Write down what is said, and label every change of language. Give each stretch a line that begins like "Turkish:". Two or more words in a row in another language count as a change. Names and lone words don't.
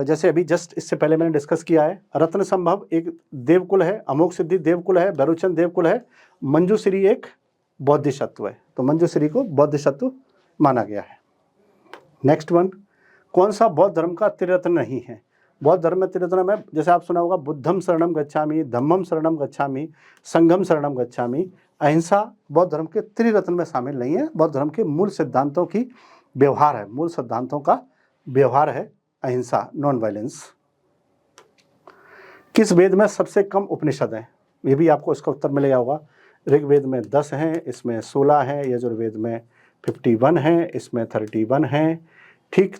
Hindi: जैसे अभी जस्ट इससे पहले मैंने डिस्कस किया है, रत्न संभव एक देवकुल है, अमोघ सिद्धि देवकुल है, वैरोचन देवकुल है, मंजूश्री एक बोधिसत्व है। तो मंजूश्री को बोधिसत्व माना गया है।
English: next one,
Hindi: कौन सा बौद्ध धर्म का त्रिरत्न नहीं है? बौद्ध धर्म में त्रिरत्न में जैसे आप सुना होगा,
Pali: बुद्धम शरणम गच्छामि, धम्मम शरणम गच्छामि, संघम शरणम गच्छामि।
Hindi: अहिंसा बौद्ध धर्म के त्रिरत्न में शामिल नहीं है। बौद्ध धर्म के मूल सिद्धांतों की व्यवहार है, मूल सिद्धांतों का व्यवहार है अहिंसा,
English: non violence.
Hindi: किस वेद में सबसे कम उपनिषद हैं? ये भी आपको इसका उत्तर मिलेगा होगा। ऋग्वेद में 10 हैं, इसमें 16 हैं, यजुर्वेद में 51 हैं, इसमें 31 हैं, ठीक।